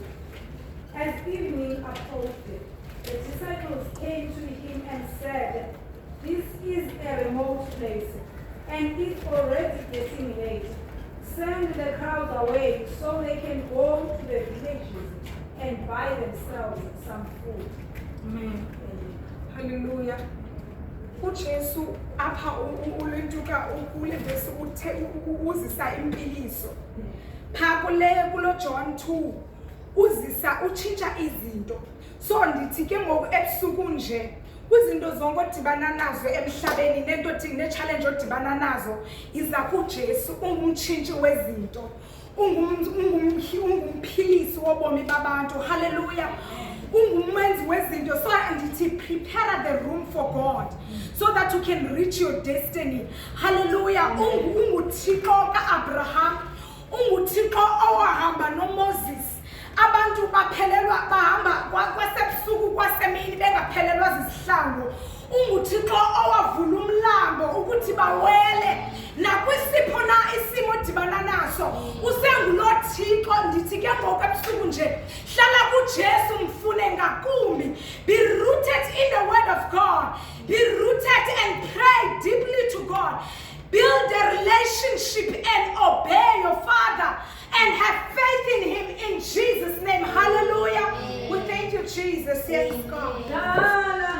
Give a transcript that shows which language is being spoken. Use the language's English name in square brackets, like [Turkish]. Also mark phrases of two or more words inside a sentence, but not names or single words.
[English] As evening approached, the disciples came to him and said, "This is a remote place, and it's already getting late. Send the crowd away so they can go to the villages and buy themselves some food." Amen. Hallelujah. [Xhosa] uJesu apha ulentuka ukulevesi uzisa impiliso pha kulo John 2 uzisa utshintsha izinto so ndithi ke ngoku ebusuku nje kwizinto zonke odibana nazo emhlabeni nento ne-challenge odibana nazo iza kuJesu ungumtshintshi wezinto ungumphilisi wobomi babantu. Hallelujah. ungumenzi wezinto. So ndithi [English] prepare the room for God so that you can reach your destiny. Hallelujah. [Xhosa] UnguThixo ka-Abraham, unguThixo owahamba noMoses. Abantu baphelelwa bahamba kwasebusuku kwasemini bengaphelelwa zizihlangu. UnguThixo owavula umlambo ukuthi bawele nakwisipho na isimo dibana naso. UsenguloThixo. Ndithi ke ngoku ebusuku nje hlala kuJesu mfune ngakumbi. [English] Be rooted in the word of God. Be rooted and pray deeply to God. Build a relationship and obey your Father and have faith in Him in Jesus' name. Hallelujah. We thank you, Jesus. Yes, God.